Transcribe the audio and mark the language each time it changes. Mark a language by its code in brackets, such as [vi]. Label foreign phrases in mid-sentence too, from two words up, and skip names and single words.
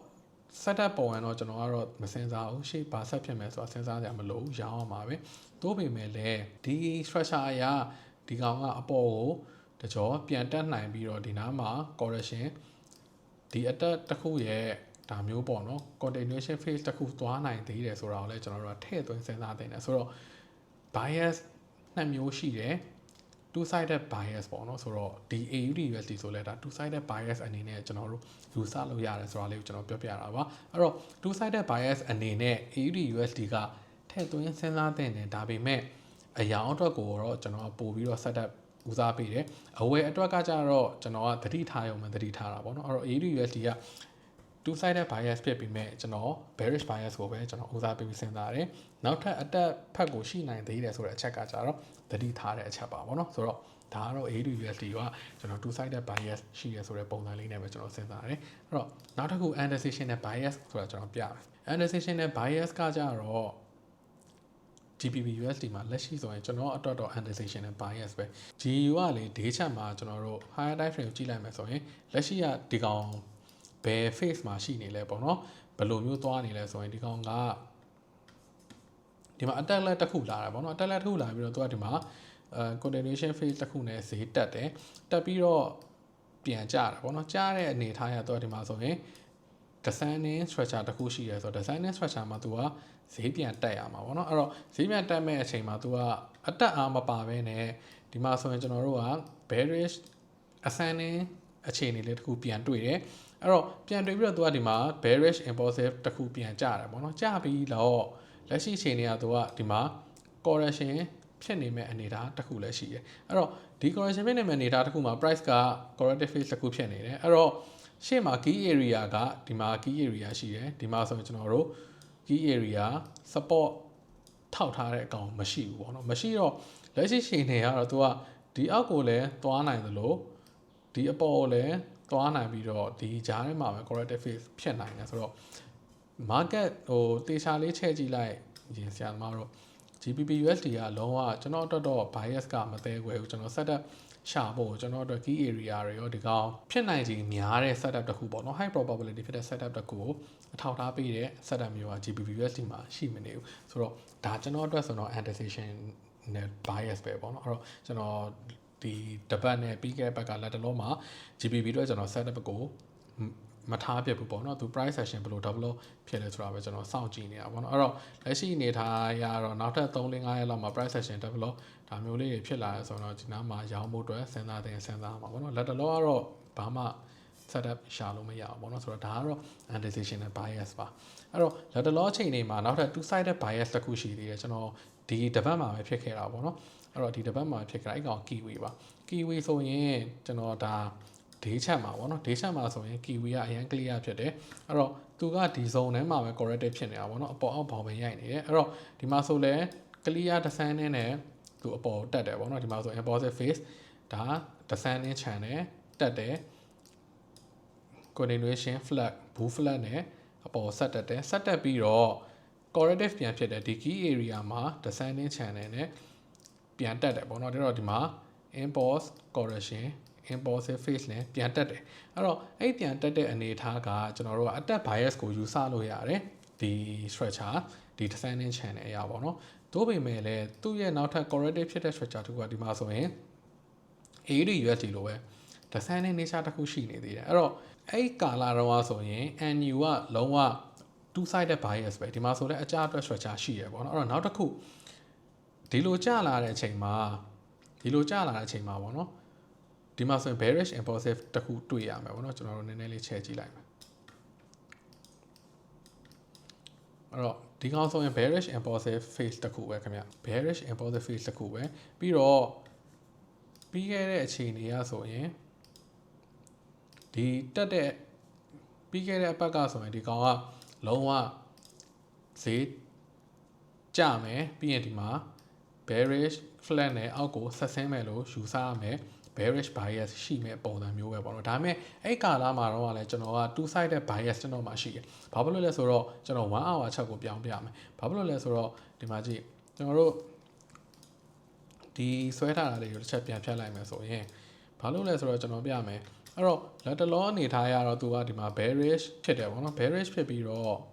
[my] setup ပေါ်ရင်တော့ကျွန်တော်ကတော့မစင်စားဘူးရှေ့ဘာဆက်ဖြစ်မယ်ဆိုတာစဉ်းစားကြမလို့ရောင်းအောင်ပါပဲသို့ပေမဲ့လည်းဒီ structure အရာဒီကောင်ကအပေါ်ကိုတကြောပြန်တက်နိုင်ပြီးတော့ဒီနားမှာ correction ဒီ attack တစ်ခုရဲ့ဒါမျိုးပေါ့နော် [en] continuation phase [my] တစ်ခုသွားနိုင်သေးတယ်ဆိုတာကိုလည်းကျွန်တော်တို့ကထည့်သွင်းစဉ်းစားသင့်တယ်ဆိုတော့ bias နှစ်မျိုးရှိတယ် [en] two sided bias [my] ပေါ့နော်ဆိုတော့ဒီ AUD USD ဆိုလဲဒါ [en] two sided bias [my] အနေနဲ့ကျွန်တော်တို့ယူဆလို့ရတယ်ဆိုတာလေးကိုကျွန်တော်ပြောပြတာပါအဲ့တော့ [en] two sided bias [my] အနေနဲ့ AUD USD ကထည့်သွင်းစဉ်းစားသင့်တယ်ဒါပေမဲ့အရာအတွက်ကိုတော့ကျွန်တော်ပို့ပြီးတော့ setup ဦးစားပေးတယ်အဝယ် အတွက်ကကြတော့ကျွန်တော်ကသတိထားရုံနဲ့သတိထားတာပေါ့နော်အဲ့တော့ AUD USD က [en] two sided bias [my] ဖြစ်ပြီးမဲ့ကျွန်တော် [en] bearish bias [my] ကိုပဲကျွန်တော်ဦးစားပေးပြီးစဉ်းစားရတယ်နောက်ထပ်အတက်ဖက်ကိုရှိနိုင်သေးတယ်ဆိုတဲ့အချက်ကကြတော့သတိထားတဲ့အချက်ပါပေါ့နော်ဆိုတော့ဒါကတော့ AUD USD ကကျွန်တော် [en] two sided bias [my] ရှိရဆိုတဲ့ပုံစံလေးနဲ့ပဲကျွန်တော်စဉ်းစားရတယ်အဲ့တော့နောက်တစ်ခု [en] anticipational bias [my] ဆိုတာကျွန်တော်ပြမယ် [en] anticipational bias [my] ကကြတော့ GBP USD မှာလက်ရှိဆိုရင်ကျွန်တော်အတွက်တော့ [en] anticipational bias [my] ပဲ GU ကလေ [en] day chart [my] မှာကျွန်တော်တို့ [en] higher time frame [my] ကိုကြည့်လိုက်မယ်ဆိုရင်လက်ရှိကဒီကောင်ဘယ် phase မှာရှိနေလဲပေါ့နော်ဘယ်လိုမျိုးသွားနေလဲဆိုရင်ဒီကောင်ကဒီမှာ [en] attack leg [my] တစ်ခုလာတာပေါ့နော် [en] attack leg [my] တစ်ခုလာပြီးတော့သူကဒီမှာ [en] continuation phase [my] တစ်ခုနဲ့ဈေးတက်တယ်တက်ပြီးတော့ပြန်ကျတာပေါ့နော်ကျတဲ့အနေထားရတော့ဒီမှာဆိုရင် [en] designing structure [my] တစ်ခုရှိရဲဆိုတော့ [en] designing structure [my] မှာသူကဈေးပြန်တက်ရမှာပေါ့နော်အဲ့တော့ဈေးပြန်တက်မဲ့အချိန်မှာသူကအတက်အားမပါဘဲနဲ့ဒီမှာဆိုရင်ကျွန်တော်တို့က [en] bearish ascending [my] အခြေ အနေလေးတစ်ခုပြန်တွေ့တယ်အဲ့တော့ပြန်တွေ့ပြီးတော့သူကဒီမှာ [en] bearish impulsive [my] တစ်ခုပြန်ကျတယ်ပေါ့နော်ကျပြီးတော့လက်ရှိအခြေအနေကသူက ဒီမှာ correction ဖြစ်နေမဲ့အနေအထားတစ်ခုလည်းရှိတယ်အဲ့တော့ဒီ correction ဖြစ်နေမဲ့အနေအထားတစ်ခုမှာ price က [en] corrective phase [my] တစ်ခုဖြစ်နေတယ်အဲ့တော့ရှေ့မှာ [en] key area [my] ကဒီမှာ [en] key area [my] ရှိတယ်ဒီမှာဆိုရင်ကျွန်တော်တို့ [en] key area support [my] ထောက်ထားတဲ့အကောင်မရှိဘူးပေါ့နော်မရှိတော့လက်ရှိအခြေအနေကတော့သူကဒီအောက်ကိုလည်းသွားနိုင်သလိုဒီအပေါ်ကိုလည်းသွားနိုင်ပြီးတော့ဒီကြားထဲမှာပဲ [en] corrective phase [my] ဖြစ်နိုင်တယ်ဆိုတော့ market တေချာလေးချဲ့ကြည့်လိုက်ရင်ဆရာသမားတို့ GBP USD ကလုံးဝကျွန်တော်အတွက်တော့ bias ကမသေးဘူးကျွန်တော် setup ရှာဖို့ကျွန်တော်တို့ [en] key area [my] တွေရောဒီကောင်ဖြစ်နိုင်ခြေများတဲ့ setup တစ်ခုပေါ့နော် [en] high probability [my] ဖြစ်တဲ့ setup တစ်ခုကိုအထောက်ထားပေးတဲ့ setup မျိုးက GBP USD မှာရှိမနေဘူးဆိုတော့ဒါကျွန်တော်အတွက်ဆိုတော့ anticipation နဲ့ bias ပဲပေါ့နော်အဲ့တော့ကျွန်တော်ဒီတပတ်နဲ့ပြီးခဲ့တဲ့ဘက်ကလက်တလုံးမှာ GBP အတွက်ကျွန်တော် setup ကိုမထား ပြဘူးပေါ့နော်သူ [en] price action [my] ဘယ်လို develop ဖြစ်လဲဆိုတာပဲကျွန်တော်စောင့်ကြည့်နေတာပေါ့နော်အဲ့တော့လက်ရှိအနေထားရတော့နောက်ထပ်3-5ရက်လောက်မှာ [en] price action develop [my] ဒါမျိုးလေးတွေဖြစ်လာတယ်ဆိုတော့ဒီနားမှာရောင်းဖို့အတွက်စဉ်းစားမှာပေါ့နော်လက်တလုံးကတော့ဘာမှ setup ရှာလို့မရဘူးပေါ့နော်ဆိုတော့ဒါကတော့ [en] anticipational bias [my] ပါအဲ့တော့လက်တလုံးအချိန် တွေမှာနောက်ထပ် [en] two sided bias [my] တစ်ခုရှိသေးတယ်ကျွန်တော်ဒီတပတ်မှာပဲဖြစ်ခဲ့တာပေါ့နော်အဲ့တော့ဒီတပတ်မှာဖြစ်ခဲ့တာအဲ့ကောင် kiwi ပါ kiwi ဆိုရင်ကျွန်တော်ဒါ [en] day chart [my] မှာပေါ့နော် [en] day chart [my] မှာဆိုရင် kiwi ကအရင် clear ဖြစ်တယ်အဲ့တော့သူကဒီ zone ထဲမှာပဲ corrective ဖြစ်နေတာပေါ့နော်အပေါ်အောက်ဘောင်ပဲရိုက်နေတယ်အဲ့တော့ဒီမှာဆိုလဲ [en] clear design [my] နဲ့သူအပေါ်တက်တယ်ပေါ့နော်ဒီမှာဆို [en] impulsive phase [my] ဒါ [en] descending channel [my] တက်တယ် [en] continuation flat bull flat [my] နဲ့အပေါ်ဆက်တက်တယ်ဆက်တက်ပြီးတော့ corrective ပြန်ဖြစ်တယ်ဒီ [en] key area [my] မှာ [en] descending channel [my] နဲ့ပြန်တက်တယ်ပေါ့နော်ဒါတော့ဒီမှာ [en] impulse correction impulsive phase [my] နဲ့ပြန်တက်တယ်အဲ့တော့အဲ့ပြန်တက်တဲ့အနေအထားကကျွန် တော်တို့ကအတက် bias ကိုယူဆလို့ရတယ်ဒီ structure ဒီ [en] descending channel [my] အရာပေါ့နော်တို့ပေမဲ့လည်းသူ့ရဲ့နောက်ထပ် corrective ဖြစ်တဲ့ structure တစ်ခုကဒီမှာဆိုရင် AUD USD လိုပဲ [en] descending nature [my] တစ်ခုရှိနေသေးတယ်အဲ့တော့အဲ့ကာလာတော့ဆိုရင် NU ကလုံးဝ [en] two sided bias [my] ပဲဒီမှာဆိုလည်းအကြအတွက် structure ရှိရပေါ့နော်အဲ့တော့နောက်တစ်ခုဒီလိုကျလာတဲ့အချိန်မှာပေါ့နော်ဒီမှာဆိုရင် [en] bearish impulsive [my] တစ်ခုတွေ့ရမယ်ပေါ့နော်ကျွန်တော်တို့နည်းနည်းလေးချဲ့ကြည့်လိုက်မယ် အဲ့တော့ဒီကောင်ဆိုရင် [en] bearish impulsive phase [my] တစ်ခုပဲခင်ဗျ [en] bearish impulsive phase [my] တစ်ခုပဲပြီးတော့ပြီးခဲ့တဲ့အခြေအနေကဆိုရင်ဒီတက်တဲ့ပြီးခဲ့တဲ့အပတ်ကဆို ရင်ဒီကောင်ကလုံးဝဈေးကျမယ်ပြီးရင်ဒီမှာ [en] bearish flat [my] နဲ့အောက်ကိုဆက်ဆင်းမယ်လို့ယူဆရမယ် [en] bearish bias [my] ရှိမဲ့ပုံ စံမျိုးပဲပေါ့နော်ဒါပေမဲ့အဲ့ကာလမှာတော့လည်းကျွန်တော်က [en] two sided bias [my] ကျွန်တော်မှရှိတယ်ဘာဖြစ်လို့လဲဆိုတော့ကျွန်တော်1 hour ချက်ကိုပြောင်းပြမယ်ဘာဖြစ်လို့လဲဆိုတော့ဒီမှာကြည့်ကျွန်တော်တို့ဒီဆွဲထားတာလေးကိုတစ်ချက်ပြန်ဖြတ်လိုက်မယ်ဆိုရင်ဘာလို့လဲဆိုတော့ကျွန်တော်ပြမယ်အဲ့တော့လက်တလောအနေထားရတော့သူကဒီမှာ bearish ဖြစ်တယ်ပေါ့နော် bearish ဖြစ်ပြီးတော့